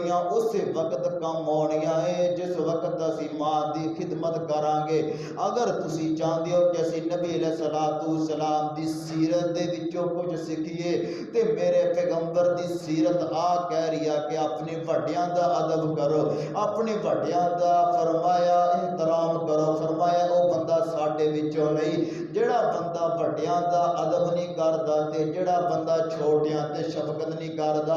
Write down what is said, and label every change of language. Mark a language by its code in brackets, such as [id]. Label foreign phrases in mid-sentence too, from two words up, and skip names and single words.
[pa] اس وقت کم ہونیاں ہے جس وقت اسی ماں دی خدمت کرانگے۔ اگر تسی چاہتے ہو کہ اسی نبی علیہ السلام دی سیرت دے وچوں کچھ سکھیے تے میرے پیغمبر دی سیرت کہہ رہی ہے کہ اپنی وڈیاں دا ادب کرو، اپنی وڈیاں دا فرمایا احترام کرو۔ فرمایا او بندہ ساڈے وچوں نہیں جڑا بندہ وڈیاں دا ادب نہیں کردا تے جڑا بندہ چھوٹیاں تے شفقت نہیں کردا۔